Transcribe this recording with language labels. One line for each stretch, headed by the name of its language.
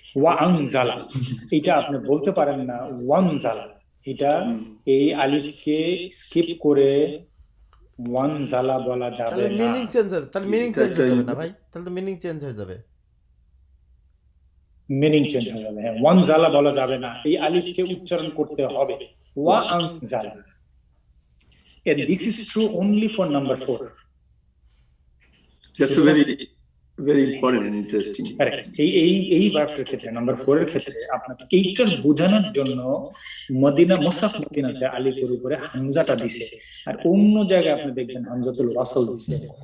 Bangla: ওয়া আনজালা, এটা আপনি বলতে পারেন না ওয়ানজালা, এটা এই আলিফকে স্কিপ করে ওয়ানজালা বলা যাবে তাহলে না। মিনিং চেঞ্জ হবে, তাহলে মিনিং চেঞ্জ হয়ে যাবে না ভাই, তাহলে তো মিনিং চেঞ্জ হয়ে যাবে, মিনিং চেঞ্জ হয়ে যাবে। হ্যাঁ, ওয়ানজালা বলা যাবে না, এই আলিফকে উচ্চারণ করতে হবে ওয়া আনজালা।
English: And this is true only for number 4. That's a very important and interesting.
Bangla: এই ভার্বটার ক্ষেত্রে, নাম্বার 4 এর ক্ষেত্রে আপনাকে এইটার বোঝানোর জন্য মুসাফ মদিনাতে আলিফের উপরে হামজাটা দিছে, আর অন্য জায়গায় আপনি দেখবেন হামজাতুল ওয়াসল দিছে।